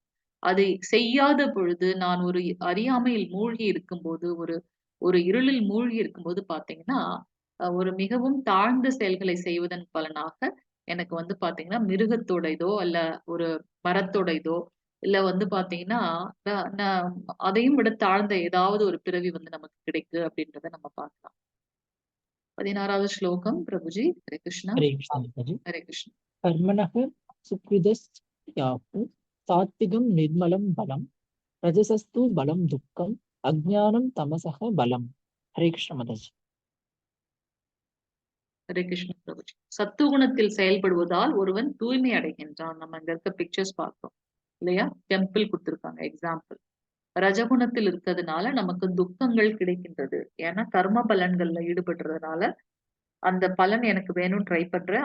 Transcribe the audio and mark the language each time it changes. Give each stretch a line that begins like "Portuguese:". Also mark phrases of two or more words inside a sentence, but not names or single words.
Tamil: அதை செய்யாத பொழுது, நான் ஒரு அறியாமையில் மூழ்கி இருக்கும்போது, ஒரு ஒரு இருளில் மூழ்கி இருக்கும்போது பார்த்தீங்கன்னா, ஒரு மிகவும் தாழ்ந்த செயல்களை செய்வதன் பலனாக, எனக்கு வந்து பார்த்தீங்கன்னா, மிருகத்தோட இதோ, அல்ல ஒரு மரத்தோட இதோ, இல்ல வந்து பார்த்தீங்கன்னா, ந ந அதையும் விட தாழ்ந்த ஏதாவது ஒரு பிறவி வந்து நமக்கு கிடைக்கு அப்படின்றத நம்ம பார்க்கலாம். 16வது ஸ்லோகம் பிரபுஜி. ஹரே கிருஷ்ணா.
Sanskrit: हरे कृष्ण माताजी।
Tamil: ஹரே கிருஷ்ணா.
Sanskrit: कर्मणः सुकृतस्यापु सात्विकं निर्मलं बलं रजसस्तु बलं दुःखम् अज्ञानं तमसः बलम्। हरे कृष्ण माताजी।
Tamil: ஹரே கிருஷ்ண பிரபுஜி. சத்துவகுணத்தில் செயல்படுவதால் ஒருவன் தூய்மை அடைகின்றான். நம்ம இங்க இருக்க பிக்சர்ஸ் பார்த்தோம் இல்லையா? டெம்பிள் குடுத்திருக்காங்க எக்ஸாம்பிள். ரஜகுணத்தில் இருக்கிறதுனால நமக்கு துக்கங்கள் கிடைக்கின்றது. ஏன்னா கர்ம பலன்கள்ல ஈடுபடுறதுனால, அந்த பலன் எனக்கு வேணும்னு ட்ரை பண்றேன்.